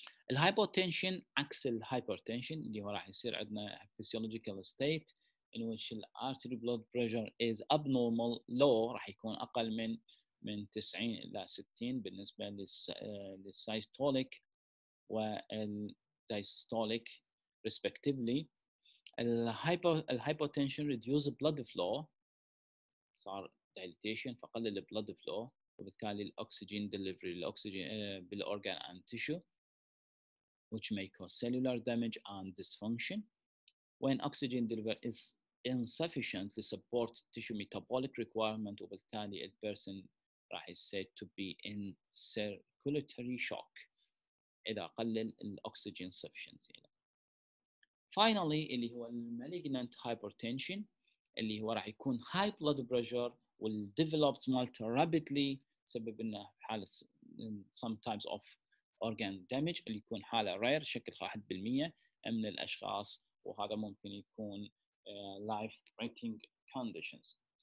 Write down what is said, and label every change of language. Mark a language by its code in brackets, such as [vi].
[ar] الهايبوتنشن عكس الهايبرتنشن اللي هو راح يصير عندنا [en] physiological state in which the artery blood pressure is abnormal low، [ar] راح يكون أقل من 90 إلى 60 بالنسبة للسايستوليك والدايستوليك respectively. [en] الهايبوتنشن reduce blood flow، صار dilatation فقلل blood flow وبالتالي الأكسجين delivery [ar] للأكسجين بالأورجان [en] and tissue which may cause cellular damage and dysfunction. When oxygen delivery is insufficient to support tissue metabolic requirement وبالتالي a person راح said to be in circulatory shock [ar] إذا قلل الأكسجين [en] sufficiency. [ar] Finally اللي هو malignant hypertension اللي هو راح يكون [en] high blood pressure will develop [ar] مالته rapidly سبب لنا حالة sometimes of organ damage اللي يكون حالة rare شكل 1% من الأشخاص، وهذا ممكن يكون [en] life threatening conditions.